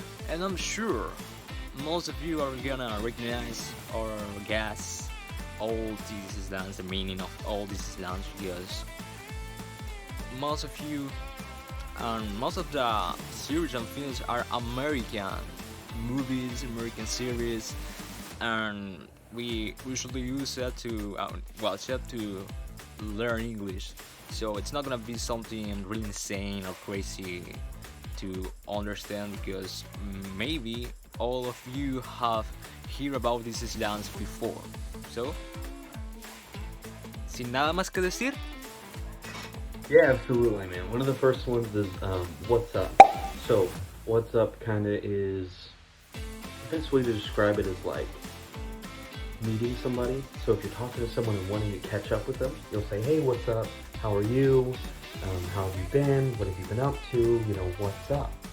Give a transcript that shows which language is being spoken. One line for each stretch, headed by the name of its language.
English: And I'm sure most of you are gonna recognize or guess all these slangs, the meaning of all these slangs, because most of you and most of the series and films are American movies, American series, and we usually use that to to learn English. So it's not gonna be something really insane or crazy to understand, because maybe all of you have heard about these slangs before.
Spanish: So, sin nada más que decir.
English: Yeah, absolutely, man. One of the first ones is what's up. So what's up kind of is, the best way to describe it is like meeting somebody. So if you're talking to someone and wanting to catch up with them, you'll say, hey, what's up? How are you? How have you been? What have you been up to? What's up?